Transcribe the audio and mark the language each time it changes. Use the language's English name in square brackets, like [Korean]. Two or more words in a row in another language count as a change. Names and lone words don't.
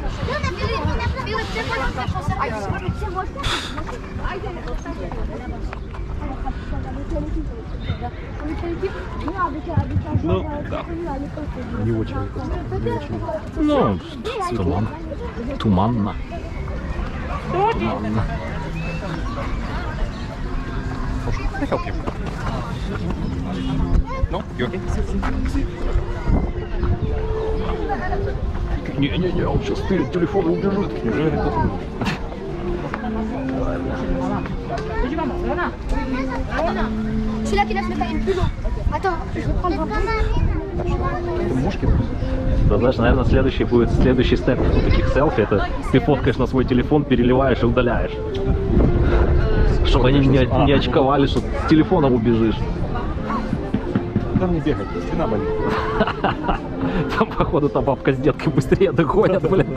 [Russian] Ну, да. Не очень. Не очень. Ну, туман. Туманно. Туманно. [English] Can I help you? No? You okay? [Russian] Не-не-не, он сейчас перед телефоном убежит. Неужели это [French] Celui-là qui l'a fait tailler le plus long. Attends, je vais prendre un peu. [Russian] Это мушки? Да, знаешь, наверное, следующий степ таких селфи, это ты фоткаешь на свой телефон, переливаешь и удаляешь. Чтобы они не очковали, что с телефоном убежишь. Там не бегать, спина болит. Там, походу, та бабка с деткой быстрее догонят, блин.